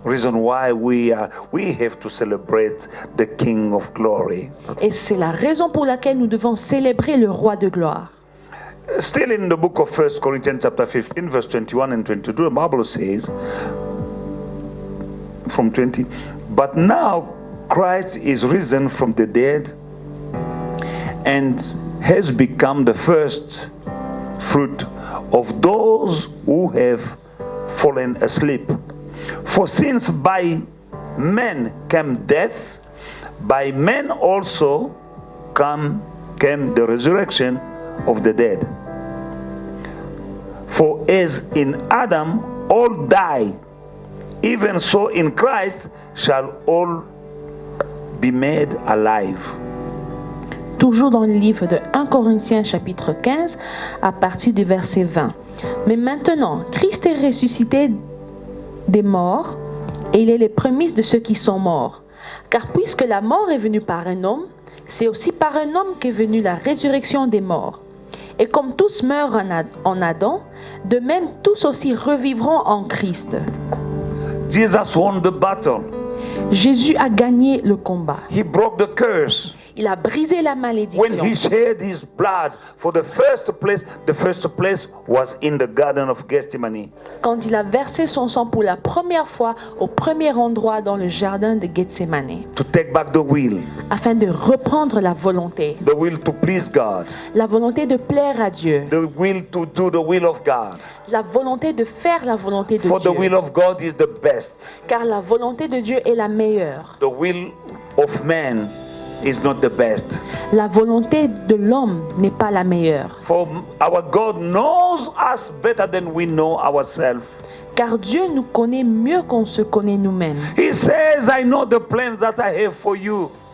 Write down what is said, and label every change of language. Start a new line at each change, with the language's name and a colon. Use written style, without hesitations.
English: Reason why we have to celebrate the King of Glory.
French: Et c'est la raison pour laquelle nous devons célébrer le roi de gloire.
English: Still in the book of 1 Corinthians chapter 15 verse 21 and 22, the Bible says from 20, but now Christ is risen from the dead and has become the first fruit of those who have fallen asleep. For since by men came death, by men also came the resurrection of the dead. For as in Adam all die, even so in Christ shall all be made alive.
French: Toujours dans le livre de 1 Corinthiens chapitre 15 à partir du verset 20. Mais maintenant, Christ est ressuscité des morts et il est les prémices de ceux qui sont morts. Car puisque la mort est venue par un homme, c'est aussi par un homme qu'est venue la résurrection des morts. Et comme tous meurent en Adam, de même tous aussi revivront en Christ.
English: Jesus won the battle.
French: Jésus a gagné le combat.
English: He broke the curse.
French: Il a brisé la
English: When
French: malédiction.
English: he shed his blood for the first place was in the Garden of Gethsemane.
French: Quand il a versé son sang pour la première fois au premier endroit dans le jardin de Gethsemane,
English: To take back the will,
French: afin de reprendre la volonté
English: to please God,
French: la volonté de plaire à Dieu,
English: the will to do the will of God.
French: la volonté de faire la volonté de
English: For the
French: Dieu,
English: will of God is the best.
French: car la volonté de Dieu est la meilleure.
English: The will of man is not the best.
French: La volonté de l'homme n'est pas la meilleure,
English: For our God knows us better than we know ourselves.
French: car Dieu nous connaît mieux qu'on se connaît nous-mêmes.
English: He says, I know the plans that I have for you.